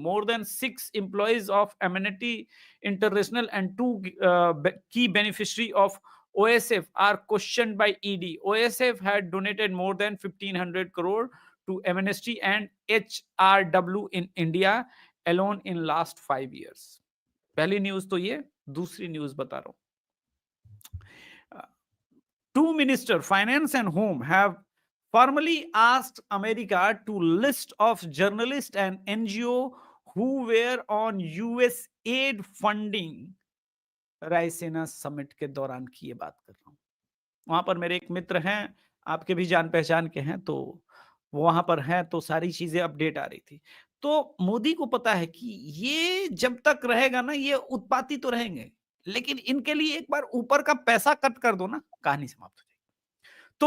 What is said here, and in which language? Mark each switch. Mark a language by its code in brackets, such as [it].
[en] More than 6 employees of Amenity International and 2 key beneficiaries of OSF are questioned by ED. OSF had donated more than 1,500 crore to Amnesty and HRW in India alone in last 5 years. [hi] पहली news तो ये, दूसरी news बता रहा हूं. [en] Two ministers, finance and home, have formally asked America to list of journalists and NGO who were on US aid funding. [hi] Raisena summit के दौरान की ये बात कर रहा हूं। वहां पर मेरे एक मित्र हैं, आपके भी जान पहचान के हैं, तो वो वहां पर हैं, तो सारी चीजें अपडेट आ रही थी। तो मोदी को पता है कि ये जब तक रहेगा ना, ये उत्पाती तो रहेंगे, लेकिन इनके लिए एक बार ऊपर का पैसा कट कर दो ना, कहानी समाप्त हो जाएगी।